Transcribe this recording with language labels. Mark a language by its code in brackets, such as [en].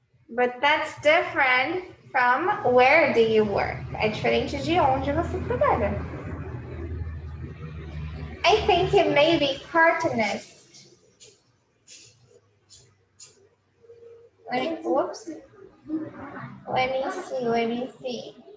[en] But that's different from where do you work? [pt] É diferente de onde você trabalha. [en] I think it may be cartoonist. Whoops. Let me see.